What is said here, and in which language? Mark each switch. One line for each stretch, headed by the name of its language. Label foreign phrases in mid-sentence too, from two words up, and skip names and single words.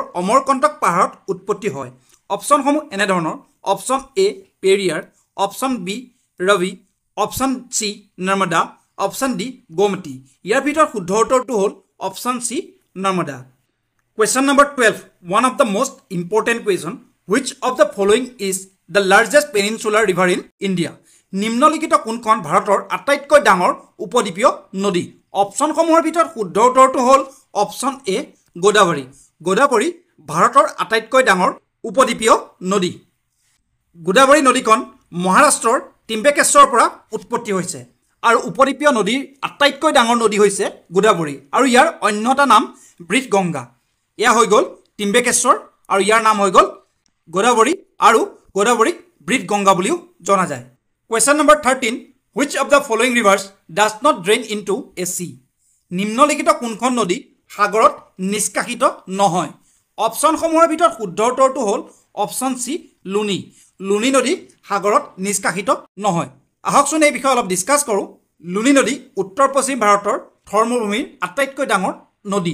Assamese: অমৰকণ্টক পাহাৰত উৎপত্তি হয় অপশ্যনসমূহ এনেধৰণৰ
English: option A
Assamese: পেৰিয়াৰ
English: option B
Assamese: ৰবি
English: option C
Assamese: নৰ্মদা অপশ্যন ডি গোমতী ইয়াৰ ভিতৰত শুদ্ধ উত্তৰটো হ'ল
English: option C
Assamese: নৰ্মদা
English: question number 12 one of the most important question which of the following is the largest peninsular river in India
Assamese: নিম্নলিখিত কোনখন ভাৰতৰ আটাইতকৈ ডাঙৰ উপদ্বীপীয় নদী অপশ্যনসমূহৰ ভিতৰত শুদ্ধ উত্তৰটো হ'ল
English: option A
Assamese: গোদাৱৰী ভাৰতৰ আটাইতকৈ ডাঙৰ উপদ্বীপীয় নদী গোদাবৰী নদীখন মহাৰাষ্ট্ৰৰ ত্ৰিম্বেকেশ্বৰৰ পৰা উৎপত্তি হৈছে আৰু উপদ্বীপীয় নদীৰ আটাইতকৈ ডাঙৰ নদী হৈছে গোদাবৰী আৰু ইয়াৰ অন্য এটা নাম বৃহৎ গংগা এয়া হৈ গ'ল ত্ৰিম্বেকেশ্বৰ আৰু ইয়াৰ নাম হৈ গ'ল গোদাবৰী আৰু গোদাবৰীক বৃহৎ গংগা বুলিও জনা যায়
English: question number
Assamese: 13
English: which of the following rivers does not drain into a sea
Assamese: নিম্নলিখিত কোনখন নদী সাগৰত নিষ্কাশিত নহয় অপচনসমূহৰ ভিতৰত শুদ্ধ উত্তৰটো হ'ল
English: option C
Assamese: লুনি লুনি নদী সাগৰত নিষ্কাশিত নহয় আহকচোন এই বিষয়ে অলপ ডিসকাস কৰোঁ লুনি নদী উত্তৰ পশ্চিম ভাৰতৰ থৰ্মভূমিৰ আটাইতকৈ ডাঙৰ নদী